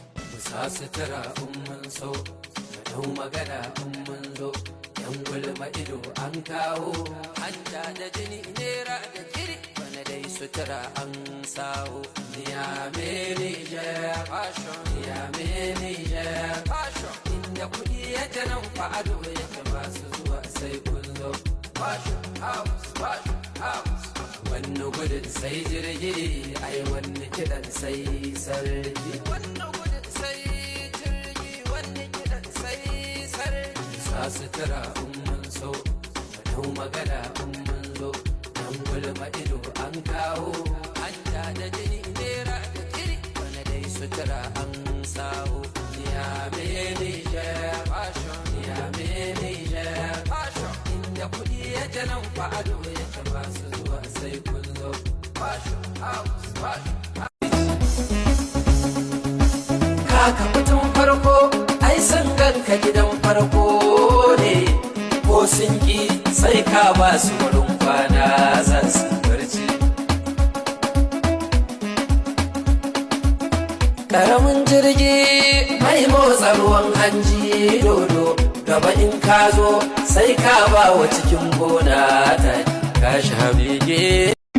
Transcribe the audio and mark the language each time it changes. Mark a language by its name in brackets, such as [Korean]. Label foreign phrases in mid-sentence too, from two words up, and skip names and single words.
[Hausa] Mu sa sutura in mun so, mu dau magana in mun zo, yan gulma ido an kawo, hanta da jini nera da kiri, bana dai sutura an sawo. Niyame Niger fashion, Niyame Niger fashion, inda kuɗi yake nan fa ado yake masu zuwa sai kun zo. [English] Fashion house, fashion house. [Hausa] Wanne gudun sai jirgi, ai wanne kiɗan sai sarki. Wanne gudun sai jirgi, wanne kiɗan sai sarki. Sa sutura in mun so, mu dau magana in mun zo, dan gulma ido an kawo, hanta da jini nera da kiri, bana dai sutura an sawo. Niyame Niger fashion, Niyame Niger fashion, inda kuɗi yake nan fa ado yake masu zuwa sai kun zo. [English] Fashion house, fashion house. [Hausa] Kaka mutum farko, ai sun ganka gidan farko ne, ko sun ki sai ka ba su wurin kwana za su barci. Ƙaramin jirgi mai motsa ruwan hanji dodo, gaba in ka zo sai ka ba wa cikin gona ta ka shi habege.